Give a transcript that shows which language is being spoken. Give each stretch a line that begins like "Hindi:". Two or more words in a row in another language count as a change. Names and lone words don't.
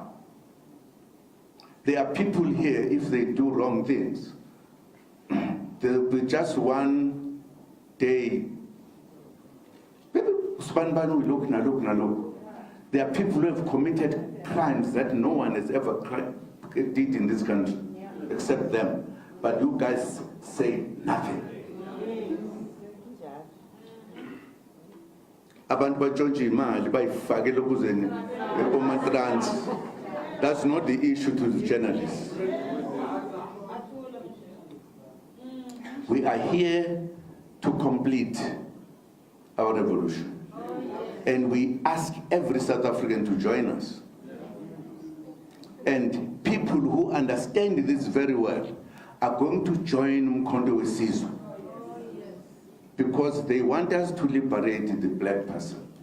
English: There are people here, if they do wrong things, there will be just one day. There are people who have committed crimes that no one has ever did in this country, except them. But you guys say nothing.
Zulu: Abantu batshontsha imali bayifakele ukuzeni ematrans.
English: That's not the issue to the journalists. We are here to complete our revolution. And we ask every South African to join us. And people who understand this very well are going to join Umkhondo Wesizwe because they want us to liberate the black person.